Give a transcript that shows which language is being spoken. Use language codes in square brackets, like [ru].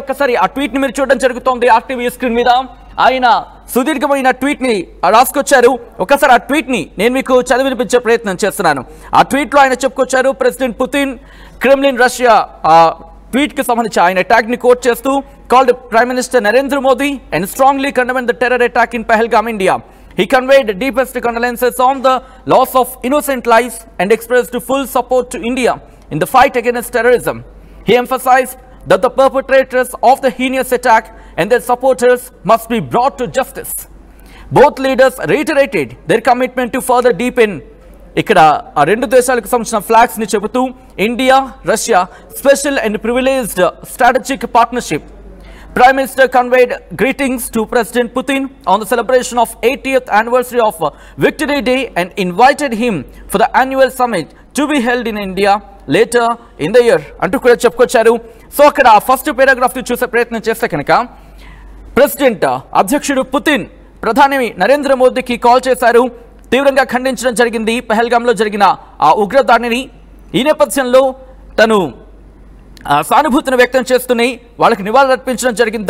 [te] ఒకసారి ఆ ట్వీట్ ని మీరు చూడడం జరుగుతోంది ఆర్టీవీ స్క్రీన్ మీద. ఆయన సుదీర్ఘమైన ట్వీట్ ని రాసుకొచ్చారు. ఒకసారి ఆ ట్వీట్ ని నేను మీకు చదివినిపించే ప్రయత్నం చేస్తున్నాను. ఆ ట్వీట్ లో ఆయన చెప్పుకొచ్చారు, president Putin Kremlin Russia tweet కి సంబంధించి ఆయన ట్యాగ్ ని కోట్ చేస్తూ [en] called Prime Minister Narendra Modi and strongly condemned the terror attack in Pahalgam, India. He conveyed deepest condolences on the loss of innocent lives and expressed full support to India in the fight against terrorism. He emphasized that the perpetrators of the heinous attack and their supporters must be brought to justice. Both leaders reiterated their commitment to further deepen [te] ఇక్కడ ఆ రెండు దేశాలకు సంబంధించిన flags ని చెబుతూ [en] India Russia special and privileged strategic partnership. Prime Minister conveyed greetings to President Putin on the celebration of 80th anniversary of Victory Day and invited him for the annual summit to be held in India later in the year. [te] అంటూ కూడా చెప్పుకొచ్చారు. So అక్కడ first paragraph ని చూసే ప్రయత్నం చేస్తే కనుక president అధ్యక్షుడు పుతిన్ ప్రధాని నరేంద్ర మోదీకి కాల్ చేశారు. తీవ్రంగా ఖండించడం జరిగింది పహల్గాంలో జరిగిన ఆ ఉగ్రదాడిని. ఈ నేపథ్యంలో తను సానుభూతిని వ్యక్తం చేస్తున్నాయి, వాళ్ళకి నివాళులు అర్పించడం జరిగింది.